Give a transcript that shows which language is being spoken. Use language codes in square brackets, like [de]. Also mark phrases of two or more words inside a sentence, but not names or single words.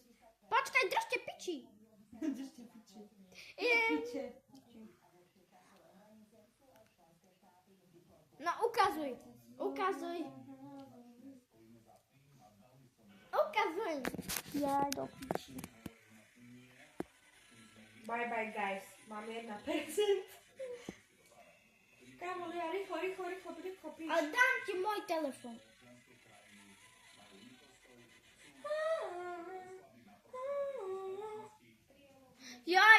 [sk] Počkaj, držte piči. Držte piči. Piče. No ukazuj. Ukazuj. Ukazuj. Ja do piči. [en] Bye bye guys, [sk] mám 1%. Kámo, ja rýchlo píš. A dám ti môj telefon. Jaj.